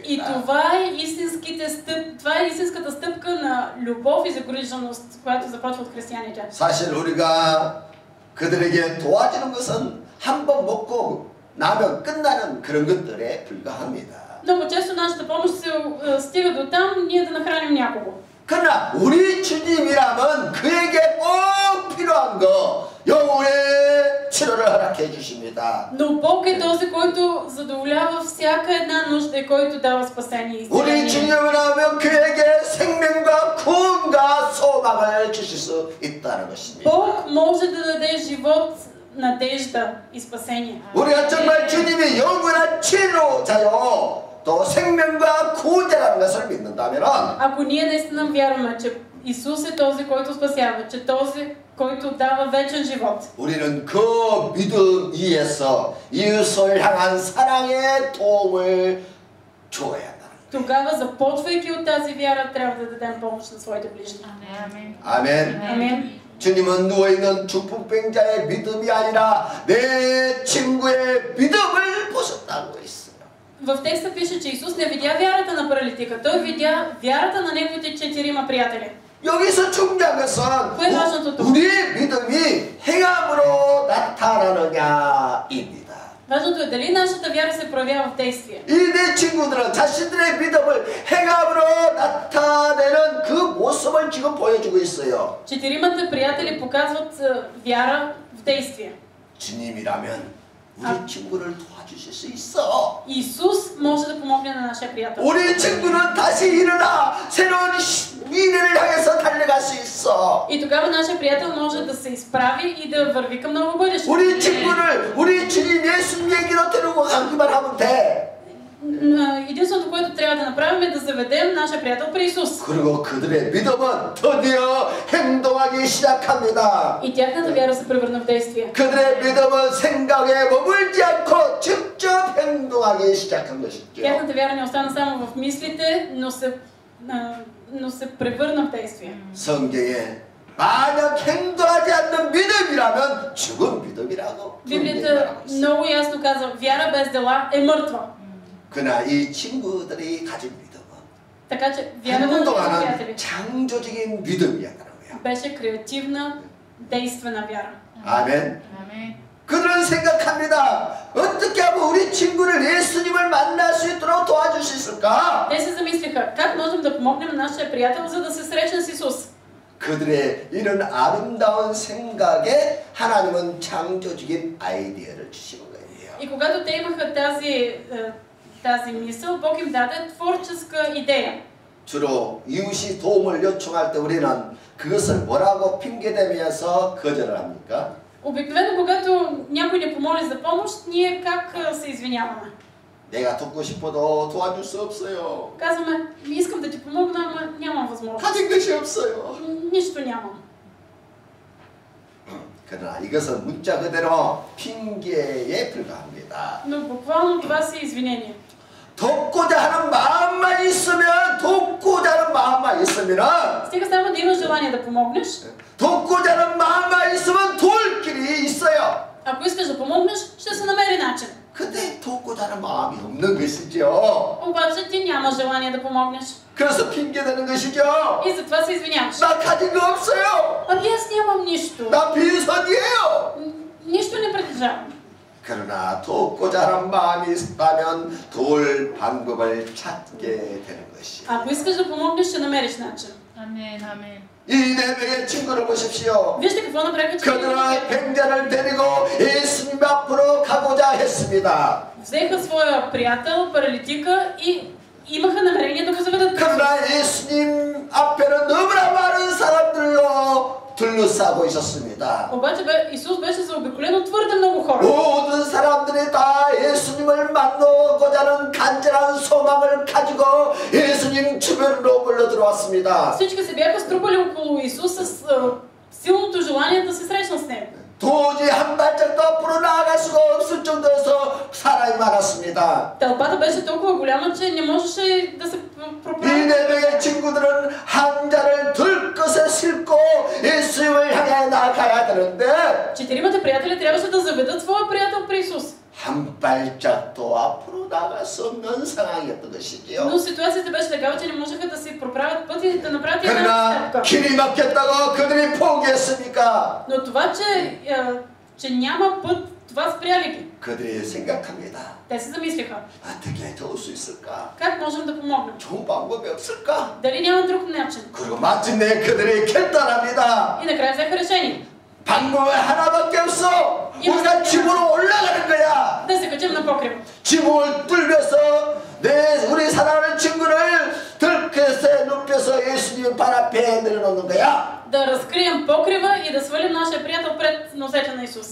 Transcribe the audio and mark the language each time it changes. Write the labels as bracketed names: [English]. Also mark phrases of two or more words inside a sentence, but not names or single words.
[Bulgarian] И това е истинската стъпка на любов и загриженост, която започва от християните. [Korean] 사실 우리가 그들에게 도와주는 것은 한 번 먹고 나면 끝나는 그런 것들에 불과합니다. [Bulgarian] Много често нашата помощ се стига до там, ние да нахраним някого. [Korean] 그러나 우리 주님이라면 그에게 꼭 필요한 거 영혼의 치료를 허락해 주십니다. [Bulgarian] Но Бог е този, който задоволява всяка една нужда и който дава спасение и [Korean] 우리 [Bulgarian] изцеление. [Korean] 주님이라면 그에게 생명과 구원과 소망을 주실 수 있다는 것입니다. [Bulgarian] Бог може да даде живот, надежда и спасение. [Korean] 우리가 정말 주님이 영원한 치료자요 또 생명과 구원자라는 것을 믿는다면 [Bulgarian] Ако ние наистина вярваме, че Исус е този, който спасява, че този, който дава вечен живот, [Korean] 우리는 그 믿음 위에서 이웃을 향한 사랑의 도움을 줘야 한다. [Bulgarian] тогава, започвайки от тази вяра, трябва да дадем помощ на своите ближни. [Korean] 아멘. 아멘. [Bulgarian] Амин. [Korean] 주님은 누워있는 중풍병자의 믿음이 아니라 내 친구의 믿음을 보셨다고 있어요. [Bulgarian] В текста пише, че Исус не видя вярата на паралитика, той видя вярата на неговите 4 приятели. [Korean] 여기서 중요한 것은 우리의 믿음이 행함으로 나타나느냐입니다. [Bulgarian] Важното е дали нашата вяра се проявява в действие. [Korean] 이 내 친구들은 자신들의 믿음을 행함으로 나타내는 그 모습을 지금 보여주고 있어요. [Bulgarian] 4 приятели показват вяра в действие. [Korean] 주님이라면 우리 친구를 도와주실 수 있어. [Bulgarian] Исус може да помогне на нашия приятел. [Korean] 우리 친구는 다시 일어나 새로운 미래를 향해서 달려갈 수 있어. [Bulgarian] И тогава нашия приятел може да се изправи и да върви към ново бъдеще. [Korean] 우리 친구를 우리 주님 예수님 얘기로 데리고 가기만 하면 돼. [Bulgarian] Единственото, което трябва да направим е да заведем нашия приятел при Исус. [Korean] 그리고 그들의 믿음은 드디어 행동하기 시작합니다. [Bulgarian] И тяхната вяра се превърна в действие. [Korean] 그들의 믿음은 생각에 머물지 않고 직접 행동하기 시작한 것이죠. [Bulgarian] Тяхната вяра не остана само в мислите, но се превърна в действие. [Korean] 성경에 만약 행동하지 않는 믿음이라면 죽은 믿음이라고. [Bulgarian] Библията много ясно казва, вяра без дела е мъртва. [Korean] 그러나 이 친구들이 가진 믿음은 [Bulgarian] Така че вярата на тези [Korean] 행동하는 [Bulgarian] приятели [Korean] 창조적인 믿음이었다는 거야. [Bulgarian] беше креативна, действена вяра. [Korean] 아멘. 아멘. 그들은 생각합니다. 어떻게 하면 우리 친구를 예수님을 만날 수 있도록 도와줄 수 있을까? [Bulgarian] Те се замислиха, как можем да помогнем на нашия приятел, за да се срещне с Исус. [Korean] 그들의 이런 아름다운 생각에 하나님은 창조적인 아이디어를 주시는 거예요. [Bulgarian] И когато те имаха тази мисъл, Бог им даде творческа идея. [Korean] 주로 이웃이 도움을 요청할 때 우리는 그것을 뭐라고 핑계대면서 거절을 합니까? [Bulgarian] Обикновено, когато някой ни помоли за помощ, ние как се извиняваме? [Korean] 내가 돕고 싶어도 도와줄 수 없어요. [Bulgarian] Казваме, искам да ти помогна, ама нямам възможност. [Korean] 가진 것이 없어요. [Bulgarian] Нищо нямам. [Korean] 그러나 이것은 문자 그대로 핑계에 불과합니다. [Bulgarian] Но буквално това си извинение. [Korean] 돕고자 하는 마음만 있으면 돕고자 하는 마음만 있으면 [Bulgarian] Стига само да имаш желание да помогнеш. [Korean] 돕고자 하는 마음만 있으면 도울 길이 있어요. [Bulgarian] Ако искаш да помогнеш, ще се намери начин. [Korean] 근데 돕고자 하는 마음이 없는 것이죠. [Bulgarian] Обаче ти нямаш желание да помогнеш. [Korean] 그래서 핑계대는 것이죠. [Bulgarian] И затова се извиняваш. [Korean] 나 가진 거 없어요. [Bulgarian] Ами аз нямам нищо. [Korean] 나 빈손이에요. [Bulgarian] Нищо не притежавам. [Korean] 그러나 돕고자 하는 마음이 있다면 도울 방법을 찾게 되는 것이. [Bulgarian] Ако искаш да помогнеш, ще намериш начин. [Korean] 아멘, 아멘. 이 네 명의 친구를 보십시오. [Bulgarian] Вижте какво направиха [Korean] 그들은 [Bulgarian] човеките. [Korean] 뱅자를 데리고 예수님 앞으로 가고자 했습니다. [Bulgarian] Взеха своя приятел, паралитика и имаха намерение да го заведат. [Korean] 그러나 예수님 앞에는 너무나 많은 사람들로 둘러싸고 있었습니다. [Bulgarian] Обаче Исус беше заобиколен от твърде много хора. [Korean] 모든 사람들이 다 예수님을 만나고자 하는 간절한 소망을 가지고 예수님 주변으로 몰려 들어왔습니다. [Bulgarian] Всички се бяха струпали около Исус с силното желание да се срещнат с него. [Korean] 도저히 한 발짝도 앞으로 나아갈 수가 없을 정도에서 사람이 많았습니다. [Bulgarian] Тълпата беше толкова голяма, че не можеше да се [Korean] 이 [Bulgarian] проправи. [Korean] 네 명의 친구들은 한 자를 들것에 싣고 예수님을 향해 나가야 되는데 [Bulgarian] Четиримата приятели трябваше да заведат своя приятел при Исус. [Korean] 한 발짝도 앞으로 나갈 수 없는 상황이었던 것이지요. [Bulgarian] Но ситуацията беше такава, че не можеха да си проправят пътя и да направят една [Korean] 그러나 [Bulgarian] стъпка. [Korean] 길이 막혔다고 그들이 포기했습니까? [Bulgarian] Но това, че няма път, това спря ли ги? [Korean] 그들이 생각합니다. [Bulgarian] Те се замислиха. [Korean] 어떻게 도울 수 있을까? [Bulgarian] Как можем да помогнем? [Korean] 좋은 방법이 없을까? [Bulgarian] Дали няма друг начин? [Korean] 그리고 마침내 그들이 결단합니다. [Bulgarian] И накрая взеха решение. [Korean] 방법은 하나밖에 없어. 우리가 지붕으로 올라가는 거야. [Bulgarian] Да се качим на покрива. [Korean] 지붕을 뚫려서 우리 사랑하는 친구를 들것에 눕혀서 예수님 발 앞에 내려놓는 거야. [Bulgarian] Да разкрием покрива и да свалим нашия приятел пред носете на Исус.